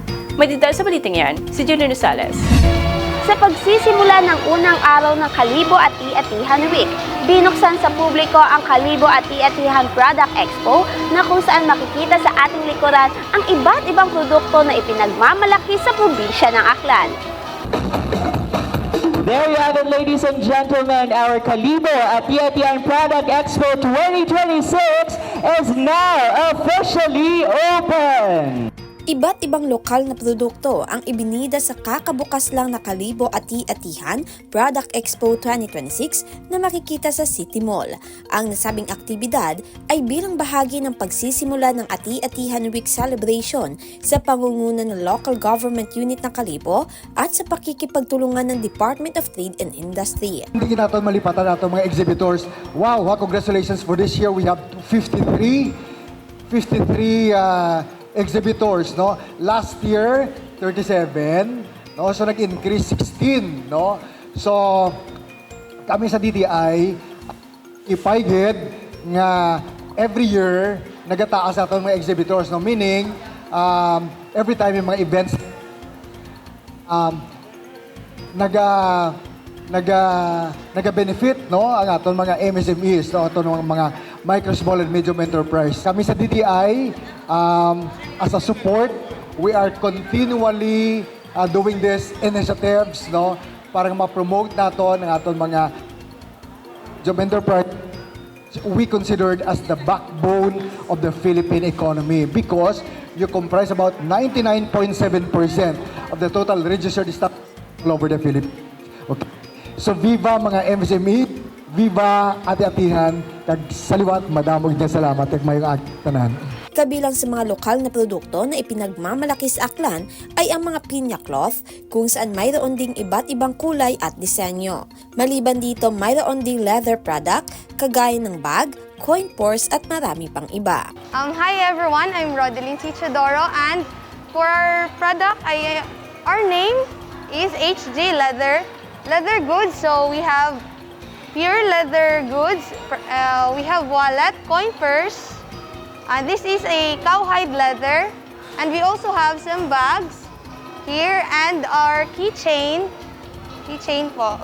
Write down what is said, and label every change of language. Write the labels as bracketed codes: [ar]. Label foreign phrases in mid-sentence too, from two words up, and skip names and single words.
[tl] May detalye sa balitang yan, si Junior Rosales. Sa pagsisimula ng unang araw ng Kalibo Ati-Atihan Week, binuksan sa publiko ang Kalibo Ati-Atihan Product Expo na kung saan makikita sa ating likuran ang iba't ibang produkto na ipinagmamalaki sa probinsya ng Aklan. [en] There you have it, ladies and gentlemen. Our Kalibo Ati-Atihan Product Expo 2026 is now officially open. [tl] Iba't ibang lokal na produkto ang ibinida sa kakabukas lang na Kalibo Ati-Atihan Product Expo 2026 na makikita sa City Mall. Ang nasabing aktibidad ay bilang bahagi ng pagsisimula ng Ati-Atihan Week celebration sa pangunguna ng [en] local government unit [tl] ng Kalibo at sa pakikipagtulungan ng Department of Trade and Industry. Hindi natin malipatan natin mga exhibitors. [en] Wow, congratulations for this year. We have 53 exhibitors, no? Last year 37, no? So nag-increase 16, no? [akl] So kami sa DTI ipahigid nga [en] every year [akl] nagataas naton mga exhibitors, no? [en] Meaning every time [akl] yung mga events naga-benefit, no, ang aton mga MSMEs, no, aton mga micro, [en] small, and medium enterprise. [akl] Kami sa DTI, [en] as a support, we are continually doing this initiatives, [akl] no, para ma-promote naton ang aton mga [en] medium enterprise. We considered as the backbone of the Philippine economy because you comprise about 99.7% of the total registered staff all over the Philippines. Okay. [akl] So viva mga MSME, viva Ati-Atihan, kag saliwat madamog na salamat kag mayong tanan. [tl] Kabilang sa mga lokal na produkto na ipinagmamalaki sa Aklan ay ang mga pinya cloth kung saan mayroon ding iba't ibang kulay at disenyo. Maliban dito, mayroon ding [en] leather product [tl] kagaya ng bag, [en] coin purse [tl] at marami pang iba. [en] Hi everyone, I'm Rodeline Chichadoro, and for our product, our name is HG Leather Goods. So we have pure leather goods, we have wallet, coin purse, this is a cowhide leather, and we also have some bags here and our keychain po.